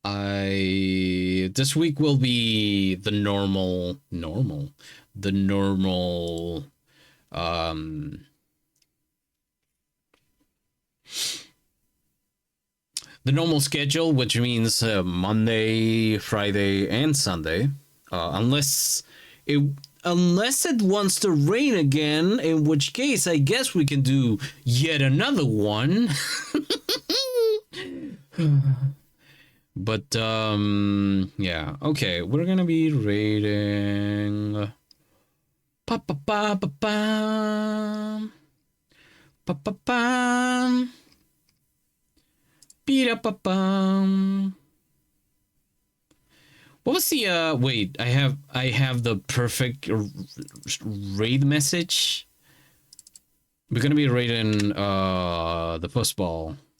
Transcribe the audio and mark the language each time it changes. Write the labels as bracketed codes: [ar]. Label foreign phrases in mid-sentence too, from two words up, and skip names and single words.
[en] This week will be the normal um the normal schedule, which means Monday, Friday, and Sunday, unless it wants to rain again, in which case I guess we can do yet another one. But yeah, okay, we're gonna be rating pa pa pa pa pam pa pa pam beat up pa pam. What was the wait, I have the perfect raid message. We're gonna be rating the football.